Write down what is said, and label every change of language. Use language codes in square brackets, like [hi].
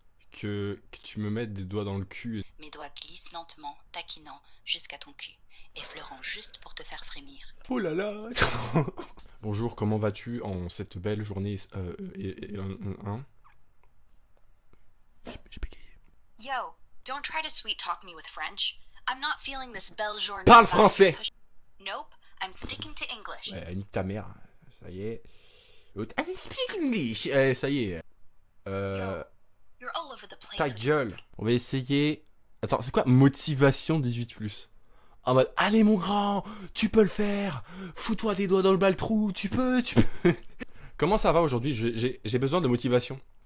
[fr] Que tu me mettes des doigts dans le cul. Mes doigts glissent lentement, taquinant, jusqu'à ton cul, effleurant juste pour te faire frémir. Oh là là. Bonjour, comment vas-tu en cette belle journée hein? J'ai bégayé. [en] Yo, don't try to sweet talk me with French. I'm not feeling this [fr] belle journée. Parle français. [en] Nope, I'm sticking to English. [fr] Ouais, nique ta mère. Ça y est. L'autre, [en] I speak English. [fr] Eh, ça y est. [en] You're all over the place [fr] Ta [en] with [fr] gueule. [en] this. [fr] On va essayer. Attends, c'est quoi motivation 18+. En mode, allez mon grand, tu peux le faire. Fous-toi des doigts dans le bal-trou, tu peux. Comment ça va aujourd'hui? J'ai besoin de motivation.